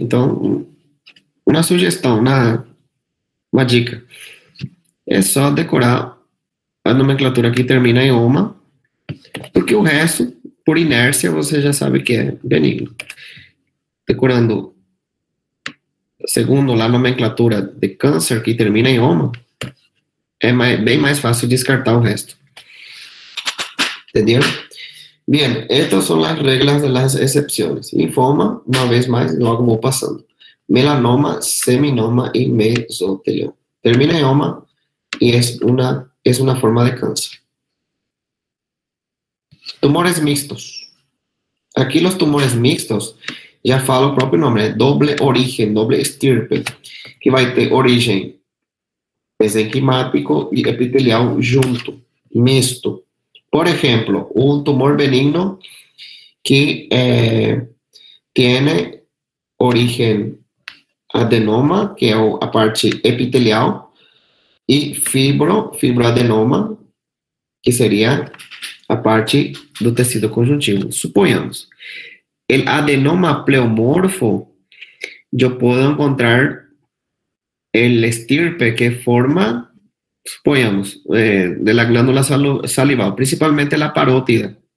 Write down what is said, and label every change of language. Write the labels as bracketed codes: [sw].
[pt] Então, uma sugestão, uma dica, é só decorar a nomenclatura que termina em oma, porque o resto, por inércia, você já sabe que é benigno. Decorando segundo a nomenclatura de câncer que termina em oma, é bem mais fácil descartar o resto. [es] ¿Entendieron? Bien, estas son las reglas de las excepciones. Linfoma, una vez más, lo vamos pasando. Melanoma, seminoma y mesotelioma. Termina en oma y es una forma de cáncer. [pt] Tumores mixtos. [es] Aquí los tumores mixtos, [pt] já fala o próprio nome, é doble origem, doble estirpe, que vai ter origem mesenquimático e epitelial junto, misto. Por exemplo, um tumor benigno que tiene origem adenoma, que é a parte epitelial, e fibroadenoma, que seria a parte do tecido conjuntivo. [es] Suponhamos, el adenoma pleomorfo, yo puedo encontrar el estirpe que forma, suponhamos, de la glándula salival, principalmente la parótida.